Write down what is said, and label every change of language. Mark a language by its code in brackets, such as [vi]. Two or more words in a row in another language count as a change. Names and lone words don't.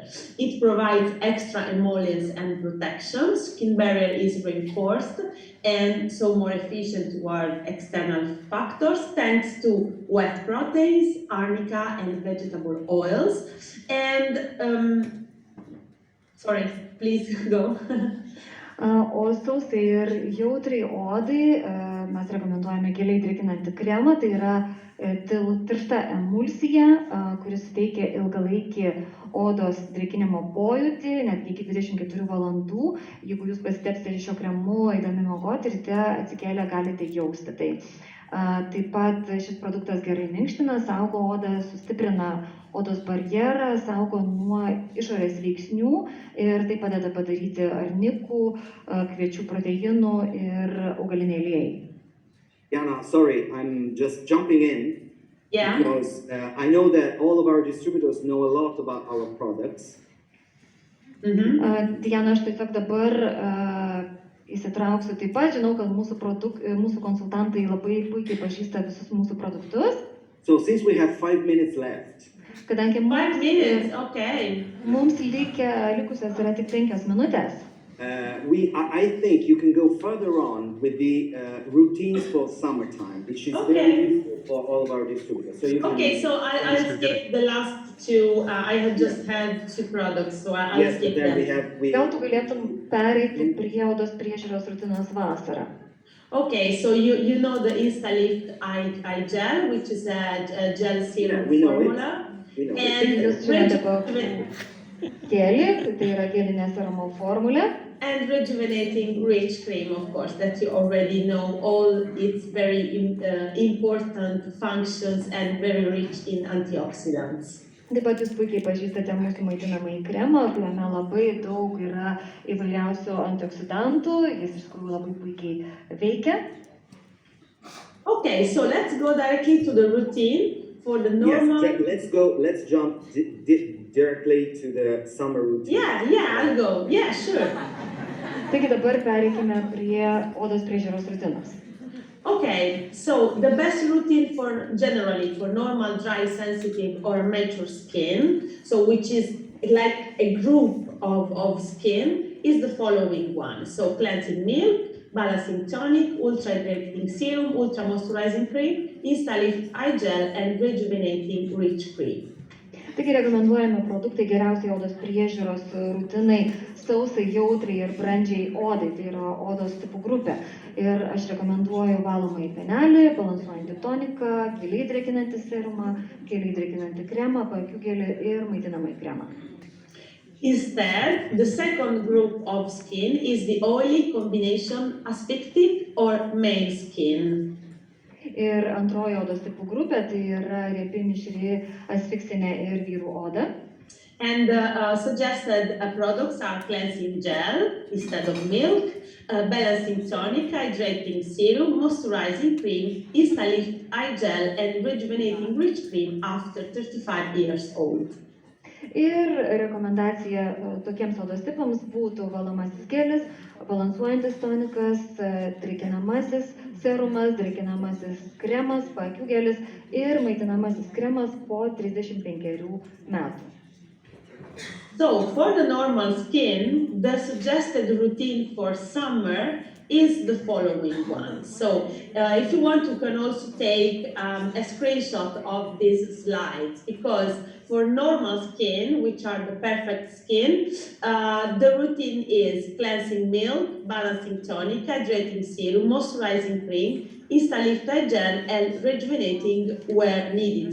[en] It provides extra emollients and protection, skin barrier is reinforced, and so more efficient toward external factors thanks to wet proteins, arnica, and vegetable oils. And sorry, please go. [lt] O sausai ir jautrai odai mes rekomenduojame giliai drėkinantį kremą, tai yra tiršta emulsija, kuris suteikia ilgalaikį odos drėkinimo pojūtį, netgi iki 24 valandų. Jeigu jūs pasitepsite šio kremu, eidami miegoti, ryte atsikėlę galite jausti tai. Taip pat šis produktas gerai minkština, saugo odą, sustiprina odos barjerą, saugo nuo išorės veiksnių ir tai padeda padaryti arnikų, kviečių proteinų ir augaliniai aliejai. [en] Jana, sorry, I'm just jumping in. Yeah. Because I know that all of our distributors know a lot about our products. [lt] Diana, aš tiesiog dabar įsitrauksiu. Taip pat žinau, kad mūsų konsultantai labai puikiai pažįsta visus mūsų produktus. [en] So since we have 5 minutes left, [lt] Kadangi [en] 5 minutes, okay. [lt] mums likusios yra tik 5 minutės. [en] I think you can go further on with the routines for summertime, which is very useful for all of our distributors. So you can I'll skip the last two. I have just had 2 products, so I'll skip them. [lt] Gal tu galėtum pereiti prie odos priežiūros rutinos vasarą? [en] Okay, so you know the Instalift eye gel, which is a gel serum formula. [lt] And gelį, tai yra gelinė serumo formulė. [en] And rejuvenating rich cream, of course, that you already know all its very important functions and very rich in antioxidants. [lt] Taip pat jūs puikiai pažįstate mūsų maitinamąjį kremą, kuriame labai daug yra įvairiausių antioksidantų, jis iš tikrųjų labai puikiai veikia. [en] Okay, so let's go directly to the routine for the normal. Yes, let's jump directly to the summer routine. Yeah, I'll go. Yeah, sure. [lt] Taigi dabar pereikime prie odos priežiūros rutinos. [en] Okay, so the best routine for normal, dry, sensitive or mature skin, so which is like a group of skin, is the following one. So cleansing milk, balancing tonic, ultra hydrating serum, ultra moisturizing cream, Instalift eye gel and rejuvenating rich cream. [lt] Taigi rekomenduojami produktai geriausiai odos priežiūros rutinai sausai, jautriai ir brandžiai odai, tai yra odos tipų grupė. Ir aš rekomenduoju valomąjį penelį, balansuojantį toniką, giliai drėkinantį serumą, giliai drėkinantį kremą, paakių gelį ir maitinamąjį kremą. [en] Instead, the second group of skin is the oily combination asphyctic or male skin. [lt] Ir antroji odos tipų grupė, tai yra riebi, mišri, asfiksinė ir vyrų oda. [en] And suggested products are cleansing gel instead of milk, balancing tonic, hydrating serum, moisturizing cream, Instalift eye gel and rejuvenating rich cream after 35 years old. [lt] Ir rekomendacija tokiems odos tipams būtų valomasis gelis, balansuojantis tonikas, drėkinamasis serumas, drėkinamasis kremas, paakių gelis ir maitinamasis kremas po 35 metų. [en] So, for the normal skin, the suggested routine for summer is the following one. So, if you want, you can also take a screenshot of these slides, because for normal skin, which are the perfect skin, the routine is cleansing milk, balancing tonic, hydrating serum, moisturizing cream, Instalift eye gel, and rejuvenating where needed.